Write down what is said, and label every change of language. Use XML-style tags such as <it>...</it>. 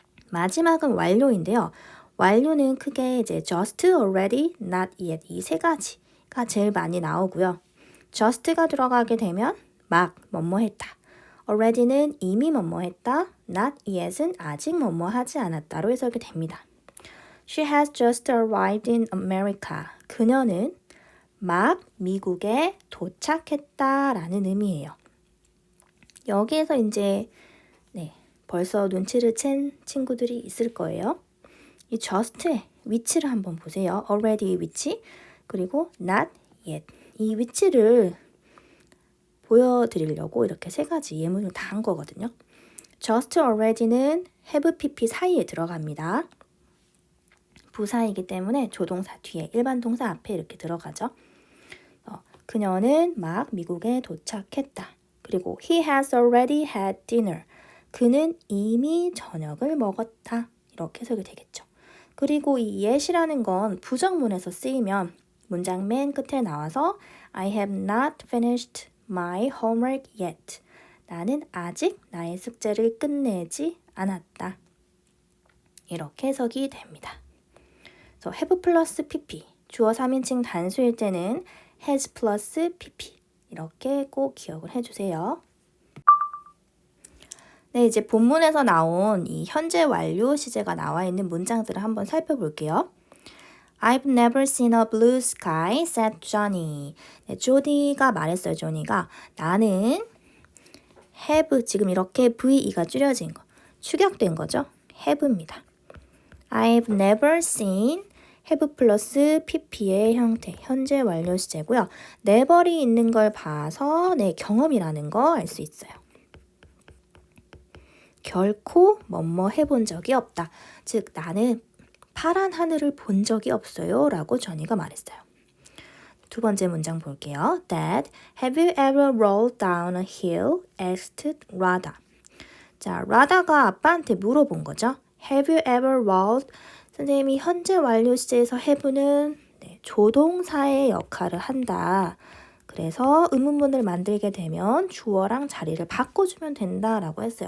<ko>마지막은 완료인데요. 완료는 크게 이제 just, already, not yet 이 세 가지가 제일 많이 나오고요. just가 들어가게 되면 막 뭐뭐 했다. already는 이미 뭐뭐 했다. not yet은 아직 뭐뭐 하지 않았다로 해석이 됩니다.</ko> <en>She has just arrived in America.</en> <ko>그녀는 막 미국에 도착했다라는 의미예요. 여기에서 이제 네, 벌써 눈치를 챈 친구들이 있을 거예요. 이 just의 위치를 한번 보세요. already의 위치, 그리고 not yet. 이 위치를 보여드리려고 이렇게 세 가지 예문을 다 한 거거든요. just already는 have pp 사이에 들어갑니다. 부사이기 때문에 조동사 뒤에 일반 동사 앞에 이렇게 들어가죠. 그녀는 막 미국에 도착했다. 그리고</ko> <en>he has already had dinner.</en> <ko>그는 이미 저녁을 먹었다. 이렇게 해석이 되겠죠. 그리고 이 yet이라는 건 부정문에서 쓰이면 문장 맨 끝에 나와서</ko> <en>I have not finished my homework yet.</en> <ko>나는 아직 나의 숙제를 끝내지 않았다. 이렇게 해석이 됩니다. 그래서 have 플러스 pp, 주어 3인칭 단수일 때는 has 플러스 pp 이렇게 꼭 기억을 해주세요. 네, 이제 본문에서 나온 이 현재 완료 시제가 나와 있는 문장들을 한번 살펴볼게요.</ko> <en>I've never seen a blue sky, said Johnny.</en> <ko>네, 조디가 말했어요. 조니가 나는 have 지금 이렇게 VE가 줄여진 거, 축약된 거죠. have입니다.</ko> <en>I've never seen</en> <ko>have 플러스 pp의 형태, 현재 완료 시제고요. never이 있는 걸 봐서 네, 경험이라는 거 알 수 있어요. 결코 뭐뭐 해본 적이 없다. 즉 나는 파란 하늘을 본 적이 없어요 라고 조니가 말했어요. 두 번째 문장 볼게요.</ko> <en>Dad, have you ever rolled down a hill? asked Radha.</en> <ko>자, 라다가 아빠한테 물어본 거죠.</ko> <en>Have you ever rolled?</en> <ko>선생님이 현재 완료 시제에서 have는 네, 조동사의 역할을 한다. 그래서 의문문을 만들게 되면 주어랑 자리를 바꿔주면 된다라고 했어요.</ko>